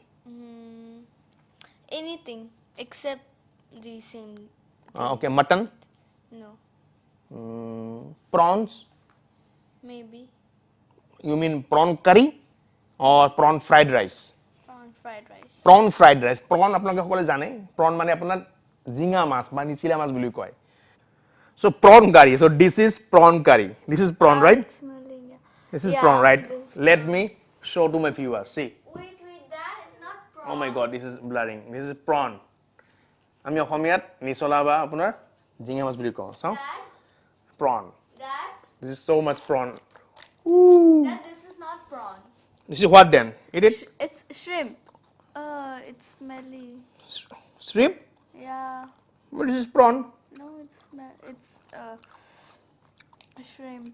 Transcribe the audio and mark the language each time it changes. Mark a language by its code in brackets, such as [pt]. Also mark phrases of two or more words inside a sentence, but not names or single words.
[en] Anything except the same. Okay, mutton, No, prawns. maybe You mean prawn curry or prawn fried rice? prawn fried rice. Prawn fried rice. Prawn [as] আপোনালোকে সকলে জানে prawn মানে আপোনাৰ জিঙা মাছ বা নিচিলা মাছ বুলি কয় [en] so prawn curry so this is prawn curry this is prawn right It's smelling. Yeah. this is Yeah, prawn right this is let me show to my viewers see Wait, that is not prawn. oh my god this is blurring this is prawn [as] আমি অসমীয়াত নিচলা বা আপোনাৰ জিঙা মাছ বুলি কওঁ চাওঁ [en] Dad, prawn Dad, this is so much prawn Ooh. Dad, this is not prawns. This is what then eat it It's shrimp. It's smelly. shrimp Yeah. but this is prawn No, it's a shrimp.